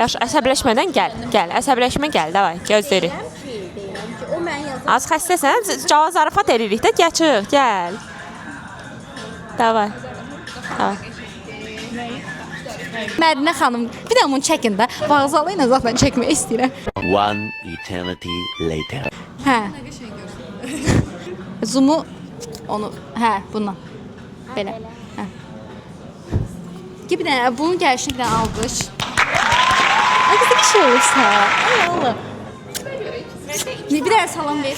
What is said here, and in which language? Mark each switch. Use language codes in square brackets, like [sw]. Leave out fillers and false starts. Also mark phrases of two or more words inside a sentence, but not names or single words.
[az] Yaxşı, əsəbləşmədən gəl. Əsəbləşmə gəl, davay, gözləyirik. deyirəm ki, o mən yazır. Az xəstəsən, cavab zarafat edirik də, çıx, gəl. Davay. Mədinə xanım, bir də bunu çəkin də. Vağzalı ilə zaten çəkmək istəyirəm. [en] One eternity later. [az] Hə. Zoom-u onu, bundan. Belə. Hə. Bir dənə bunun gəlişinə bir dənə alqış. Ay qızım bir şey olursa. Ay Allah. Bir dənə salam ver.